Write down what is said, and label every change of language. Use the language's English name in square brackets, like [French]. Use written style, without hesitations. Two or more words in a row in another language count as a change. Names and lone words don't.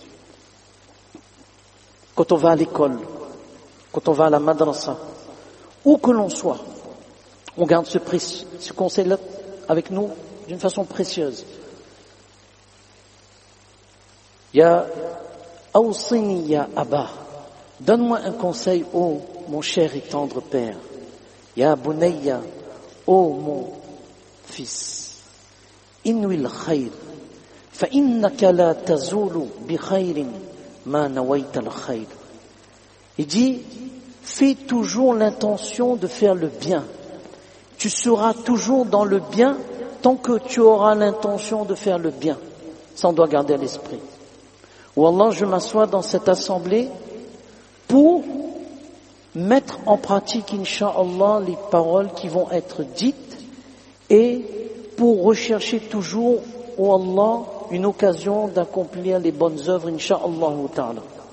[French] Quand on va à l'école, quand on va à la madrasa, où que l'on soit, on garde ce conseil-là avec nous d'une façon précieuse. [Arabic] يا أوصني يا أبا, [French] donne-moi un conseil, ô mon cher et tendre père. [Arabic] يا بني, [French] ô mon fils. [Arabic] انو الخير فإنك لا تزال بخير ما نويت الخير. [French] Il dit, fais toujours l'intention de faire le bien. Tu seras toujours dans le bien tant que tu auras l'intention de faire le bien. Ça, on doit garder à l'esprit. Wallah, je m'assois dans cette assemblée pour mettre en pratique, incha'Allah, les paroles qui vont être dites et pour rechercher toujours, oh Allah, une occasion d'accomplir les bonnes œuvres, [Arabic] إن شاء الله تعالى.